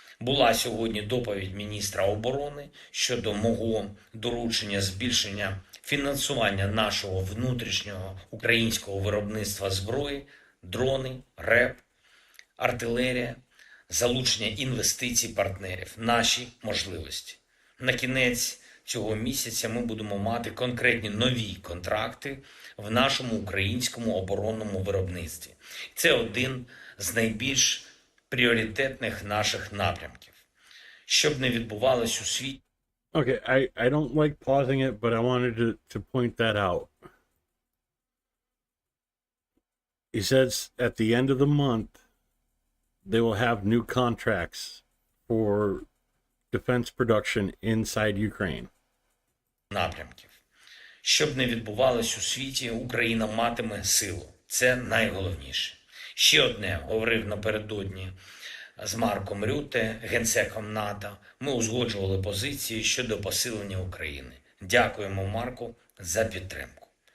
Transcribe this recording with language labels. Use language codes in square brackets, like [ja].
[uk] Була сьогодні доповідь міністра оборони щодо мого доручення збільшення фінансування нашого внутрішнього українського виробництва зброї, дрони, РЕП, артилерія, залучення інвестицій партнерів, наші можливості. На кінець Цього місяця ми будемо мати конкретні нові контракти в нашому українському оборонному виробництві. Це один з найбільш пріоритетних наших напрямків. Щоб не відбувалось у світі, [en] Okay, I don't like pausing it, but I wanted to point that out. He says at the end of the month, they will have new contracts for defense production inside Ukraine. [uk] напрямків. Щоб не відбувалось у світі, Україна матиме силу. Це найголовніше. Ще одне говорив напередодні з Марком Рюте, генсеком НАТО. Ми узгоджували позиції щодо посилення України. Дякуємо Марку за підтримку.